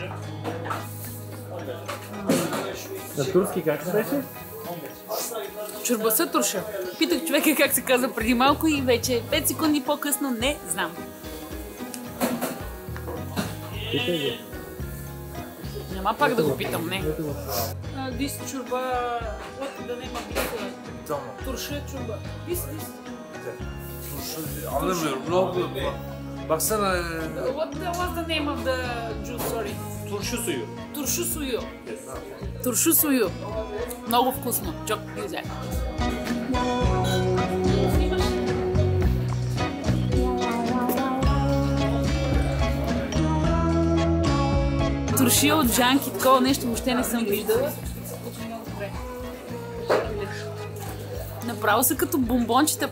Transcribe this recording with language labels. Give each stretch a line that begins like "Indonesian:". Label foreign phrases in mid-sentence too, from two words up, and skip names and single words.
Bulgarian: На турски как беше?
Turkish: Çorbası turşu.
Bulgarian: Питах човека как се казва преди малко и вече 5 секунди по-късно не знам. Питай го. Няма пак да го питам, не.
English: This чорба, what the name of this?
Turkish: Tamam. Turşu çorba. This. Turşu anlamıyorum. Ne oldu? Baksana.
English: What's the name of the juice? Sorry.
Turkish: Turşu suyu. Turşu suyu. Turşu suyu.
Bulgarian: Много вкусно.
Turkish: Çok güzel.
Bulgarian: Туршия от джанки, такова нещо въобще не съм виждала. Направо са като бомбончета.